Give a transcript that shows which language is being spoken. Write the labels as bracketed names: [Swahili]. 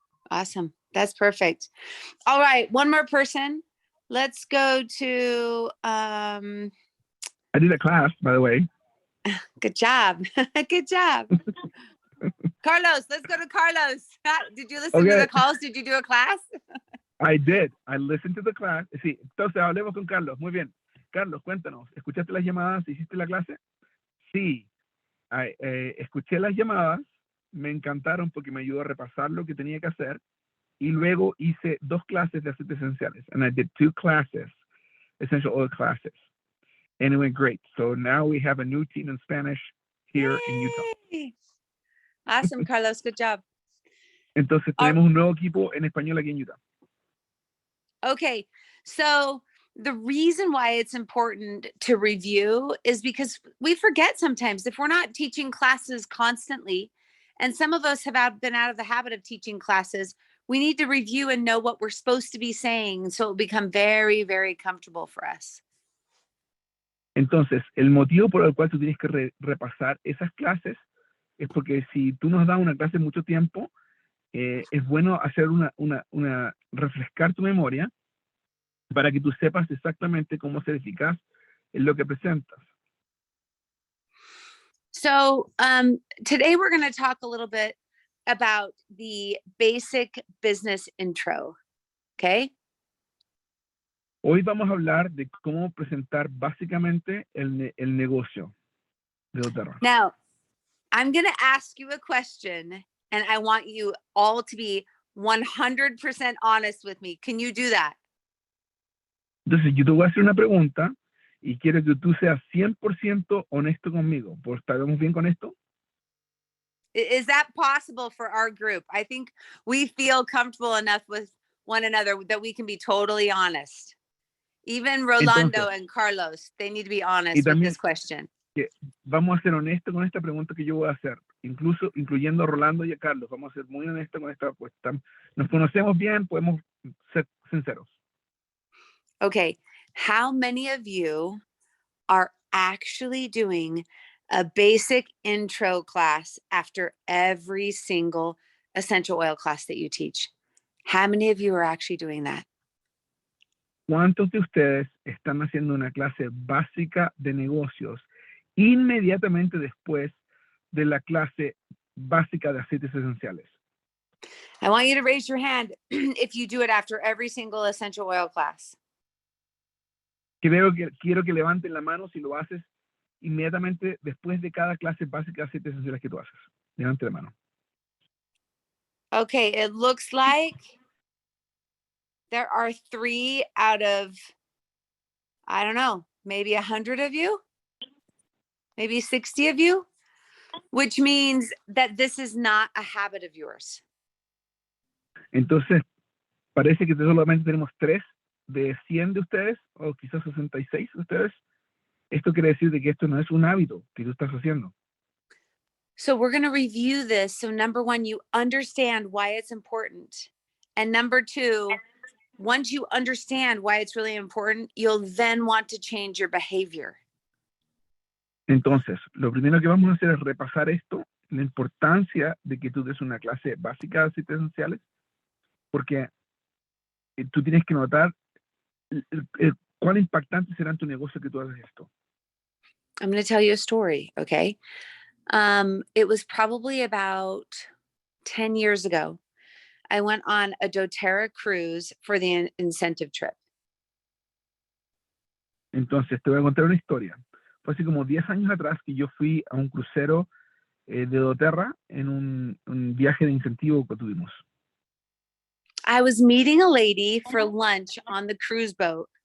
[English] Awesome. That's perfect. All right. One more person. Let's go to, I did a class, by the way. good job. Good job. Carlos, let's go to Carlos. Did you listen to the calls? Did you do a class? I did. I listened to the class. [Spanish] Sí, entonces hablemos con Carlos. Muy bien. Carlos, cuéntanos. ¿Escuchaste las llamadas? ¿Hiciste la clase? Sí. Escuché las llamadas. Me encantaron porque me ayudó a repasar lo que tenía que hacer. Y luego hice 2 clases de aceites esenciales. [English] And I did 2 classes, essential oil classes. And it went great. So now we have a new team in Spanish here in Utah. Awesome, Carlos. Good job. [Spanish] Entonces tenemos un nuevo equipo en español aquí en Utah. [English] Okay. So the reason why it's important to review is because we forget sometimes if we're not teaching classes constantly, and some of us have been out of the habit of teaching classes, we need to review and know what we're supposed to be saying so it'll become very, very comfortable for us. [Spanish] Entonces, el motivo por el cual tú tienes que repasar esas clases es porque si tú nos das una clase mucho tiempo, es bueno hacer una refrescar tu memoria para que tú sepas exactamente cómo ser eficaz en lo que presentas. [English] So today we're going to talk a little bit about the basic business intro. Okay. [Spanish] Hoy vamos a hablar de cómo presentar básicamente el negocio de doTERRA. [English] Now, I'm going to ask you a question, and I want you all to be 100% honest with me. Can you do that? [Spanish] Entonces, yo te voy a hacer una pregunta y quiero que tú seas 100% honesto conmigo. ¿Estamos bien con esto? [English] Is that possible for our group? I think we feel comfortable enough with one another that we can be totally honest. Even Rolando and Carlos, they need to be honest with this question. [Spanish] Vamos a ser honestos con esta pregunta que yo voy a hacer, incluyendo a Rolando y a Carlos. Vamos a ser muy honestos con esta, pues nos conocemos bien, podemos ser sinceros. [English] Okay, how many of you are actually doing a basic intro class after every single essential oil class that you teach? How many of you are actually doing that? [Spanish] ¿Cuántos de ustedes están haciendo una clase básica de negocios inmediatamente después de la clase básica de aceites esenciales? [English] I want you to raise your hand if you do it after every single essential oil class. [Spanish] Quiero que levanten la mano si lo haces inmediatamente después de cada clase básica de aceites esenciales que tú haces. Levante la mano. [English] Okay, it looks like there are 3 out of, I don't know, maybe 100 of you, maybe 60 of you, which means that this is not a habit of yours. [Spanish] Entonces, parece que solamente tenemos 3 de 100 de ustedes, o quizás 66 de ustedes. Esto quiere decir de que esto no es un hábito que tú estás haciendo. [English] So we're going to review this. So number 1, you understand why it's important. And number 2, once you understand why it's really important, you'll then want to change your behavior. [Spanish] Entonces, lo primero que vamos a hacer es repasar esto, la importancia de que tú des una clase básica de aceites esenciales, porque tú tienes que notar cuán impactante será en tu negocio que tú haces esto. [English] I'm going to tell you a story, okay? It was probably about 10 years ago. I went on a doTERRA cruise for the incentive trip. [Spanish] Entonces, te voy a contar una historia. Fue así como 10 años atrás que yo fui a un crucero de doTERRA en un viaje de incentivo que tuvimos. [English] I was meeting a lady for lunch on the cruise boat.